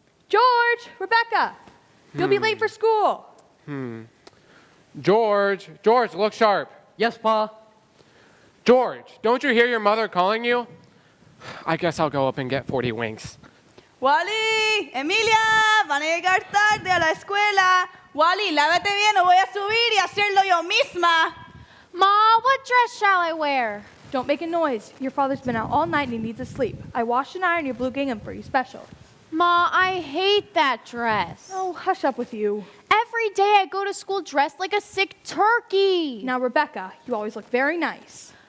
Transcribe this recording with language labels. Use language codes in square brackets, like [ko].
[en] George, Rebecca, you'll be late for school. George, look sharp. Yes, Pa. George, don't you hear your mother calling you? I guess I'll go up and get 40 winks. [es] Wally, Emilia, van a llegar tarde a la escuela. Wally, lávate bien o voy a subir y hacerlo yo misma. [en] Ma, what dress shall I wear? Don't make a noise. Your father's been out all night and he needs to sleep. I washed and ironed your blue gingham for you special. Ma, I hate that dress. Oh, hush up with you. Every day I go to school dressed like a sick turkey. Now, Rebecca, you always look very nice.